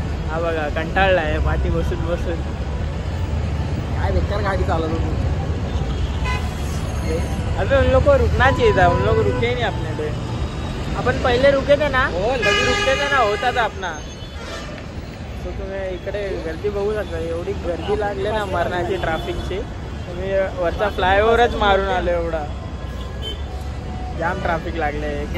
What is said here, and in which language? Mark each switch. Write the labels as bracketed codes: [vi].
[mr] हा बघा कंटाळला आहे पाठी बसून बसून. काय बेकार गाडी चालवतो. [hi] अबे उन लोग को रुकना चाहिए था, उन लोग रुके नहीं अपने पे. अपन पहले रुके थे ना, कभी रुकते थे ना, होता था अपना. [mr] तो तुम्ही इकडे गर्दी बघू शकता, एवढी गर्दी लागली ना मरणाची ट्रॅफिकची. तुम्ही वरचा फ्लायओव्हरच मारून आलो, एवढा जाम ट्रॅफिक लागले.